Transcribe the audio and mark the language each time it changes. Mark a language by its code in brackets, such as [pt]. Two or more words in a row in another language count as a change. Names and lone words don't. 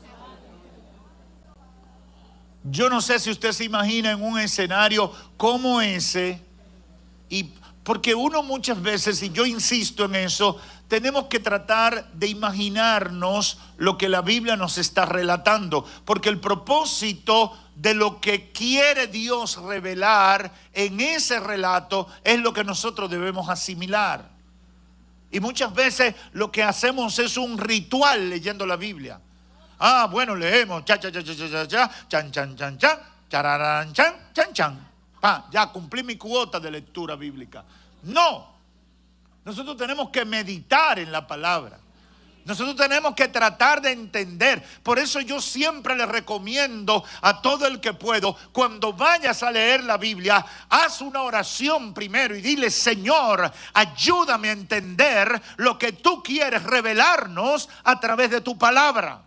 [es] Yo no sé si usted se imagina en un escenario como ese, y porque uno muchas veces, y yo insisto en eso, tenemos que tratar de imaginarnos lo que la Biblia nos está relatando, porque el propósito de lo que quiere Dios revelar en ese relato es lo que nosotros debemos asimilar. Y muchas veces lo que hacemos es un ritual leyendo la Biblia. Ah, bueno, leemos cha cha cha cha cha cha, chan chan chan chan, chararán chan chan chan. Ya cumplí mi cuota de lectura bíblica. No. Nosotros tenemos que meditar en la palabra. Nosotros tenemos que tratar de entender. Por eso yo siempre le recomiendo a todo el que puedo, cuando vayas a leer la Biblia, haz una oración primero y dile: Señor, ayúdame a entender lo que tú quieres revelarnos a través de tu palabra.